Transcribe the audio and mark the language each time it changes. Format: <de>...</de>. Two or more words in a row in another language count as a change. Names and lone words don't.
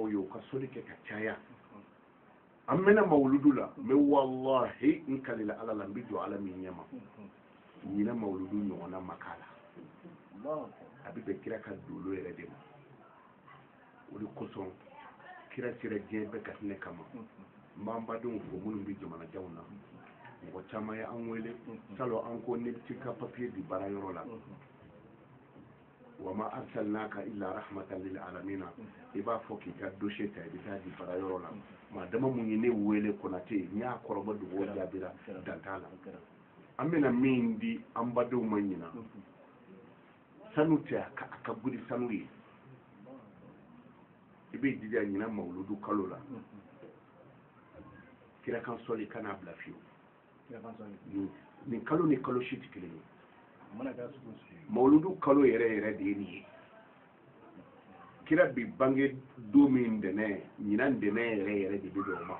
<bm>ye u ka soli kɛ ka caya an mɛnna mawuludu la mais wallahi n kalila ala la n bɛ jɔ ala min ɲɛma ɲinan mawuludu ɲɔgɔnna ma k'a la a bɛ bɛn kira ka dolo yɛrɛ de ma o de kosɔn kira sera diɲɛ bɛɛ ka hinɛ kama n b'an badenw fo minnu bɛ jamanajanw na mɔgɔ caman ye an wele salon an ko ne bɛ t'i ka papiye di baarayɔrɔ la</bm> <ar>وما أرسلناك إلا رحمة للعالمين</ar> <bm>i b'a fɔ k'i ka dossier ta i bɛ taa di baarayɔrɔ la maa dama mun ye ne wele Konate n y'a kɔrɔbɔ dogo jaabira dan t'a la an bɛna min di an badenw ma ɲinan sanu tɛ a ka gudi sanu ye i bɛ jija ɲinan mawuludu kalo la kira kan sɔli kana bila fiyewu nin kalo ni kalo si tɛ kelen ye mawuludu kalo yɛrɛ yɛrɛ de ye nin ye kira bi bange don min ntɛnɛn ɲinan ntɛnɛn yɛrɛ yɛrɛ de bɛ bɛn o ma</bm>